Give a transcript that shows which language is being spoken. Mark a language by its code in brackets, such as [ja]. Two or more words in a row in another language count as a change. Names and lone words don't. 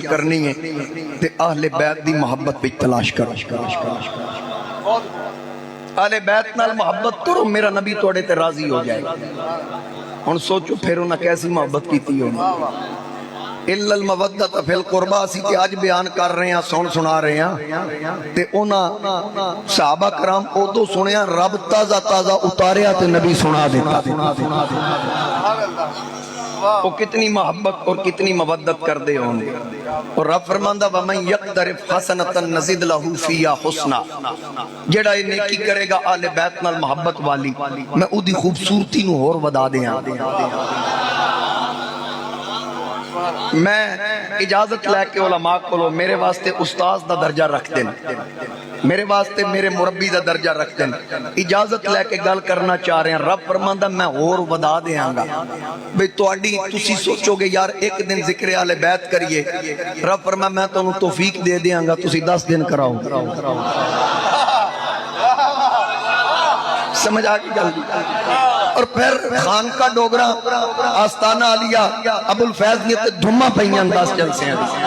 [pa] کرنی ہے تے اہل بیت دی محبت پہ تلاش کرو اہل بیت نال محبت کرو میرا نبی توڑے تے راضی ہو جائے ہن سوچو پھر انہاں کیسی محبت کیتی ہوگی [ar] الا المودۃ فی القربى [pa] اسی تے اج بیان کر رہے ہیں سنا رہے ہیں تے انہاں صحابہ کرام اودوں سنیا رب تازہ تازہ اتاریا تے نبی سنا دیتا وہ کتنی محبت اور کتنی مودت کر دے ہوں گے اور رب فرماندہ [ar] وَمَنْ يَقْتَرِفْ حَسَنَةً نَزِدْ لَهُ فِيهَا حُسْنًا [pa] جڑا یہ نیکی کرے گا آل بیت نال محبت والی میں او دی خوبصورتی نو اور ودا دیاں میں اجازت لے کے علماء کو میرے واسطے استاذ دا درجہ رکھ دیں میرے واسطے میرے مربی دا درجہ رکھ دیں اجازت لے کے گل کرنا چاہ رہے ہیں رب فرماندہ میں اور ودا دیاں گا بھئی تواڈی تسی سوچو گے یار ایک دن ذکر آل بیت کریے رب فرمایا میں تو توفیق دے دیاں گا تسی 10 دن کراؤ سمجھ آگی گل اور پھر خان کا ڈوگرا آستانہ علیہ ابو الفیض نے دھما پہیاں 10 جلسے ہیں